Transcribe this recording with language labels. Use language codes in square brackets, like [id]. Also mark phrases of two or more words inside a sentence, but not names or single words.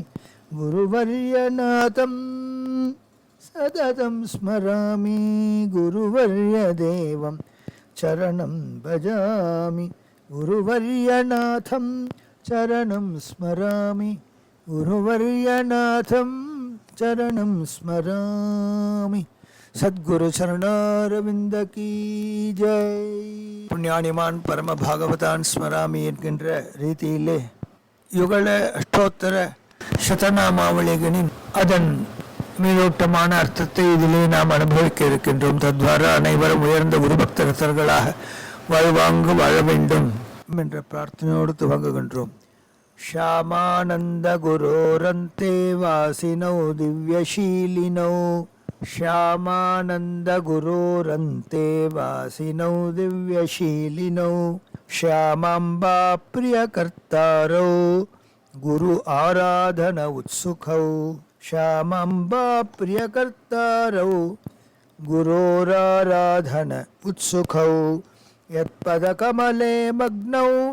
[sa] गुरुवर्यनाथं सततं स्मरामि गुरुवर्यदेवं चरणं भजामि गुरुवर्यनाथं चरणं स्मरामि गुरुवर्यनाथं चरणं स्मरामि सद्गुरु चरणारविंद की जय. पुण्यानिमान् परम भागवतान् स्मरामि [ta] என்கின்ற ரீதியிலே யுகல அஷ்டோத்தர சதநாமாவளிகளின் அதன் மீதோட்டமான அர்த்தத்தை இதிலே நாம் அனுபவிக்க இருக்கின்றோம். தத்வாரா அனைவரும் உயர்ந்த குருபக்தர்களாக வாழ்வாங்கு வாழ வேண்டும் என்ற பிரார்த்தனையோடு துவங்குகின்றோம். [sa] श्यामानन्द गुरोरन्ते वासिनौ दिव्यशीलिनौ श्यामानंद गुरोरन्ते वासिनौ दिव्यशीलिनौ श्यामाम्बा प्रियकर्तारौ गुरु आराधन उत्सुकौ श्यामाम्बा प्रियकर्तारौ गुरोराराधन उत्सुकौ यत्पदकमले मग्नौ